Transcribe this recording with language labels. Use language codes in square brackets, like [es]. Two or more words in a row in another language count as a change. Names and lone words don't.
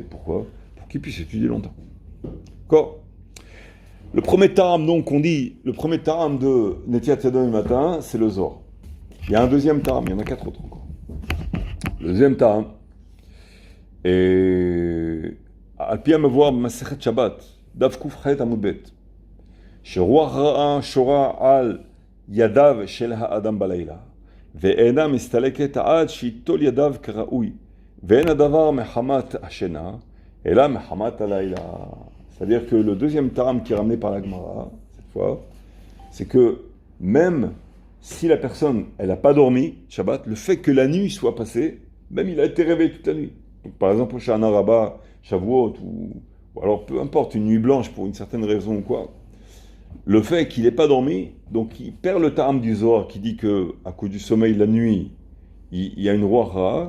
[fr] Pourquoi ? Pour qu'il puisse étudier longtemps. D'accord ? Le premier taram, donc, on dit, le premier taram de [he] נטילת ידיים [fr] du matin, c'est le Zohar. Il y a un deuxième taram, il y en a 4 autres encore. Le deuxième taram, et [he] על פי המבואר במסכת שבת, דף ק"ח עמוד ב', שרוח רעה שורה על ידיו של האדם בלילה, ואינה מסתלקת עד שיטול ידיו כראוי, ואין הדבר מחמת השינה, אלא מחמת הלילה. [fr] C'est-à-dire que le deuxième taram qui est ramené par la Gemara, cette fois, c'est que même si la personne, elle n'a pas dormi, Shabbat, le fait que la nuit soit passée, même il a été réveillé toute la nuit. Donc, par exemple, au Shana Rabbah, Shavuot, ou alors peu importe, une nuit blanche pour une certaine raison ou quoi, le fait qu'il n'ait pas dormi, donc il perd le taram du Zohar qui dit que à cause du sommeil la nuit, il y a une [he] רוח רעה.